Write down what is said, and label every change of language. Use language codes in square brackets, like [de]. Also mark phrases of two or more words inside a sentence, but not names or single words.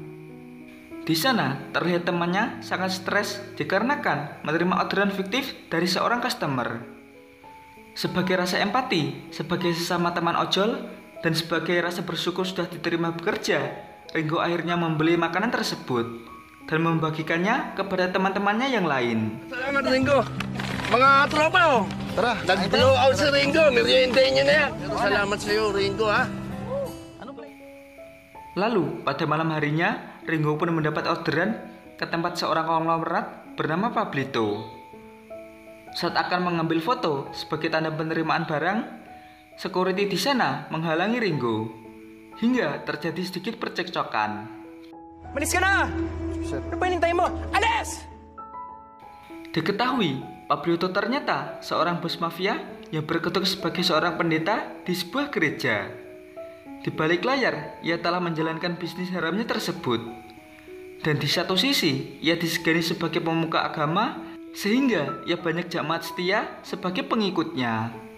[id] Di sana terlihat temannya sangat stres dikarenakan menerima orderan fiktif dari seorang customer. Sebagai rasa empati, sebagai sesama teman ojol, dan sebagai rasa bersyukur sudah diterima bekerja, Ringo akhirnya membeli makanan tersebut dan membagikannya kepada teman-temannya yang lain. [tl] Salamat Ringo. Mga tropa oh. Tara, Nag-blow out si Ringo. Meriendahin niyo na yan. Salamat sa iyo Ringo ha. [id] Lalu pada malam harinya, Ringo pun mendapat orderan ke tempat seorang konglomerat bernama Pablito. Saat akan mengambil foto sebagai tanda penerimaan barang, security di sana menghalangi Ringo hingga terjadi sedikit percekcokan. [tl] Malis ka na! Ano ba hinintay mo? Alis! [id] Diketahui, Pablito ternyata seorang bos mafia yang berkedok sebagai seorang pendeta di sebuah gereja. Di balik layar, ia telah menjalankan bisnis haramnya tersebut. Dan di satu sisi, ia disegani sebagai pemuka agama, sehingga ia banyak jamaat setia sebagai pengikutnya.